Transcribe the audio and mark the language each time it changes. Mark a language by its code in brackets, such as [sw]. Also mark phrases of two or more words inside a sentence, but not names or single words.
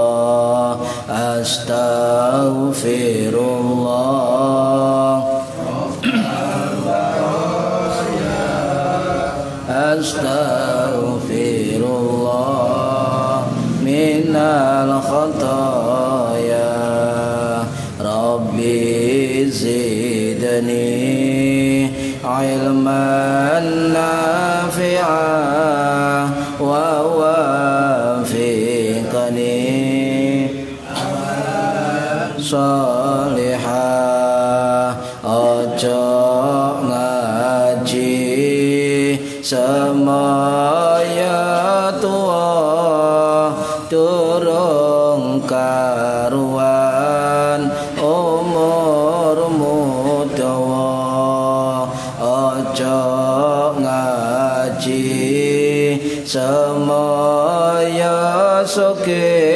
[ar] أستغفر الله أستغفر الله من الخطايا ربي زدني علما نافعا و وفقني صالحة [jv] ojo ngaji semaya tua durung karuan umurmu dawa ojo ngaji semaya soke